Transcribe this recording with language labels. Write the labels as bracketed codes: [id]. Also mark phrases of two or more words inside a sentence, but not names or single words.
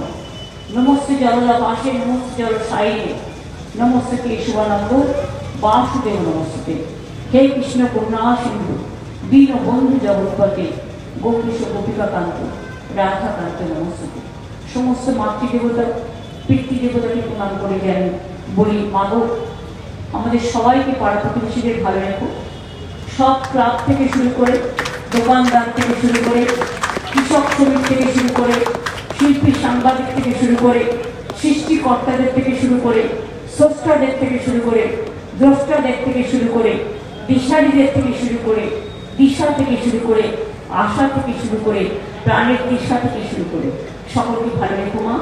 [sa] नमस्ते जलदा पाशे नमस्ते जल साई नमस्ते केशवानंद वासुदेव नमस्ते। हे कृष्ण करुणा सिंधु दीन बंधु जगत्पते गोपीश गोपिका कांत राधा कांत नमस्ते। [bn] সমস্ত মাতৃদেবতা পিতৃদেবতাকে প্রণাম করে যাই, বলি মাগো আমাদের সবাইকে পাড়া প্রতিবেশীদের ভালো রেখো। সব ক্লাব থেকে শুরু করে, দোকানদার থেকে শুরু করে, কৃষক শ্রমিক থেকে শুরু করে, শিল্পী সাংবাদিক থেকে শুরু করে, সৃষ্টিকর্তাদের থেকে শুরু করে, স্রষ্টাদের থেকে শুরু করে, দ্রষ্টাদের থেকে শুরু করে, দিশারীদের থেকে শুরু করে, দিশা থেকে শুরু করে, আশা থেকে শুরু করে, প্রাণের দিশা থেকে শুরু করে সকলকে ভালো রেখো মা।